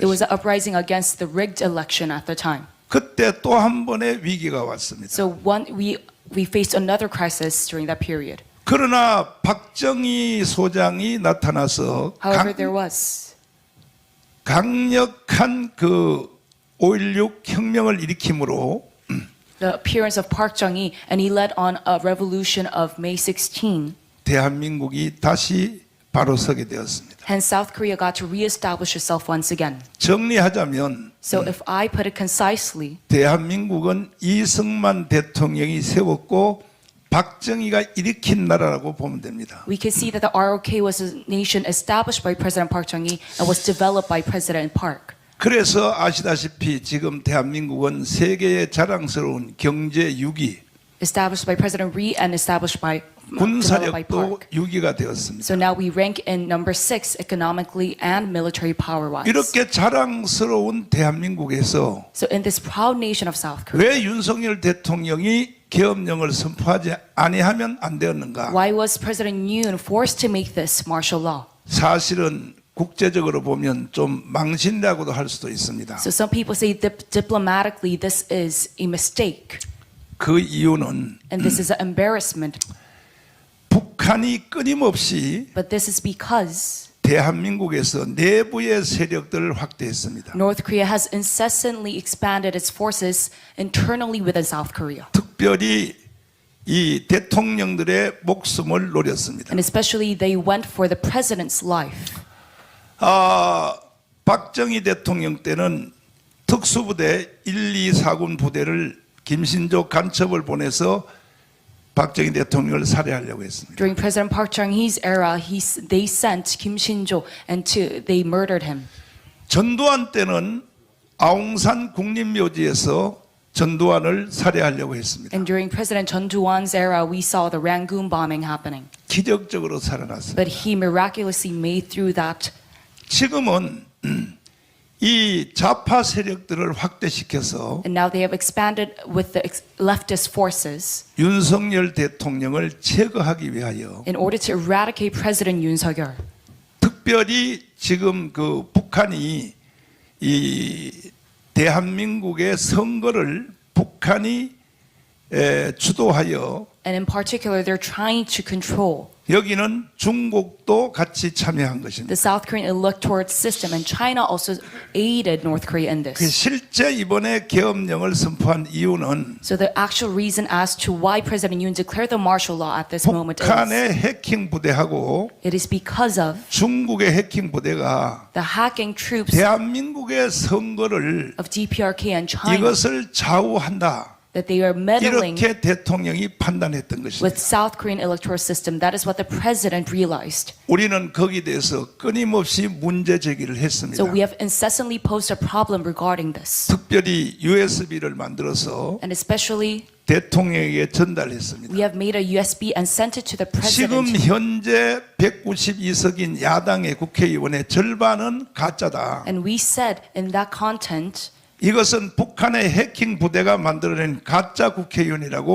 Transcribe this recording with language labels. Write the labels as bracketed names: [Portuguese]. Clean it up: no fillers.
[English] It was [Korean] 것입니다. [English] an uprising against the rigged election at the time. [Korean] 그때 또 한 번의 위기가 왔습니다. [English] So we faced another crisis during that period. [Korean] 그러나 박정희 소장이 나타나서 [English] However, there was [Korean] 강력한 그 5.16 혁명을 일으킴으로 [English] the appearance of Park Chung-hee, and he led on a revolution of May 16. [Korean] 대한민국이 다시 바로 서게 되었습니다. [English] Hence, South Korea got to reestablish itself once again. [Korean] 정리하자면 [English] So if I put it concisely, [Korean] 대한민국은 이승만 대통령이 세웠고 박정희가 일으킨 나라라고 보면 됩니다. [English] we can see that the ROK was a nation established by President Park Chung-hee and was developed by President Park. [Korean] 그래서 아시다시피 지금 대한민국은 세계의 자랑스러운 경제 6위, [English] Established by President Rhee and established by developed by [Korean] 군사력도 [English] Park. [Korean] 6위가 되었습니다. [English] So now we rank in number 6 economically and military power-wise. [Korean] 이렇게 자랑스러운 대한민국에서 [English] So in this proud nation of South Korea, [Korean] 왜 윤석열 대통령이 계엄령을 선포하지 아니하면 안 되었는가? [English] why was President Yoon forced to make this martial law? [Korean] 사실은 국제적으로 보면 좀 망신이라고도 할 수도 있습니다. [English] So some people say diplomatically this is a mistake, [Korean] 그 이유는 [English] and this is an embarrassment. [Korean] 북한이 끊임없이 [English] But this is because [Korean] 대한민국에서 내부의 세력들을 확대했습니다. [English] North Korea has incessantly expanded its forces internally within South Korea. [Korean] 특별히 이 대통령들의 목숨을 노렸습니다. [English] And especially they went for the president's life. [Korean] 박정희 대통령 때는 특수부대 1, 2, 4군 부대를 김신조 간첩을 보내서 박정희 대통령을 살해하려고 했습니다. [English] During President Park Chung-hee's era, they sent Kim Shin-jo and they murdered him. [Korean] 전두환 때는 아웅산 국립묘지에서 전두환을 살해하려고 했습니다. [English] And during President Chun Doo-hwan's era, we saw the Rangoon bombing happening. [Korean] 기적적으로 살아났습니다. [English] But he miraculously made through that. [Korean] 지금은 이 좌파 세력들을 확대시켜서 [English] And now they have expanded with the leftist forces [Korean] 윤석열 대통령을 제거하기 위하여 [English] in order to eradicate President Yoon Suk-yeol. [Korean] 특별히 지금 그 북한이 이 대한민국의 선거를 북한이 주도하여 [English] And in particular, they're trying to control [Korean] 여기는 중국도 같이 참여한 것입니다. [English] the South Korean electoral system, and China also aided North Korea in 그 this. [Korean] 실제 이번에 계엄령을 선포한 이유는 [English] So the actual reason as to why President Yoon declared the martial law at this moment is [Korean] 북한의 해킹 부대하고 [English] it is because of [Korean] 중국의 해킹 부대가 [English] the hacking troops [Korean] 대한민국의 선거를 [English] of DPRK and China [Korean] 이것을 좌우한다. [English] that they are meddling [Korean] 이렇게 대통령이 판단했던 [English] with [Korean] 것입니다. [English] South Korean electoral system. That is what the president realized. [Korean] 우리는 거기에 대해서 끊임없이 문제 제기를 했습니다. [English] So we have incessantly posed a problem regarding this, [Korean] 특별히 USB를 만들어서 [English] and especially [Korean] 대통령에게 전달했습니다. [English] we have made a USB and sent it to the [Korean] 지금 [English] president. [Korean] 현재 192석인 야당의 국회의원의 절반은 가짜다. [English] And we said in that content [Korean] 이것은 북한의 해킹 부대가 만들어낸 가짜 국회의원이라고